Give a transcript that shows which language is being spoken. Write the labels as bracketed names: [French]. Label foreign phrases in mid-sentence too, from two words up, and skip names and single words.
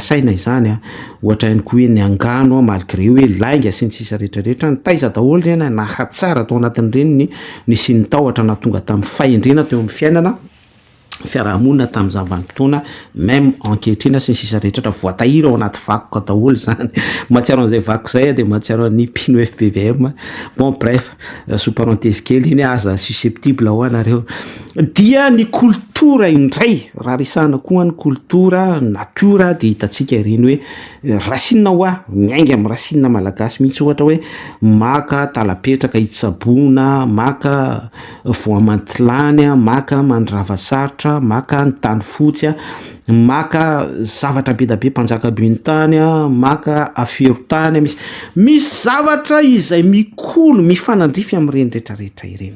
[Malagasy] saina izany ohatra ihany koa hoe ny angano malgré hoe lainga sy ny sisa rehetrarehetra ny taiza daholo reny nahatsara tao anatin'ireny ny sy ny tahotra na tonga tamin'ny fahendrena teo amin'ny fiainana fiarahamonina tamin'ny zavanim-potoana même ankehitrina sy ny sisa rehetratra voatahiry ao anaty vakoka daholo zany mahatsiaro an'izay vakoka zay de mahatsiaro an'ny pino FPVM. [French] Bon bref sous parenthèse [Malagasy] kely iny aza susceptible ho anareo dia ny kultura indray raha resahana koa ny kultura natiora de hitatsika ireny hoe rasinina hoa miainga amin'ny rasinina malagasy mihitsy ohatra hoe maka talapetraka hitsabona maka voamantilany maka mandravasarotra maka ny tany fotsy maka zavatra be da be mpanjaka be ny tany maka aferotany misy zavatra izay mikolo mifanandrify amin'ireny rehetrarehetra ireny.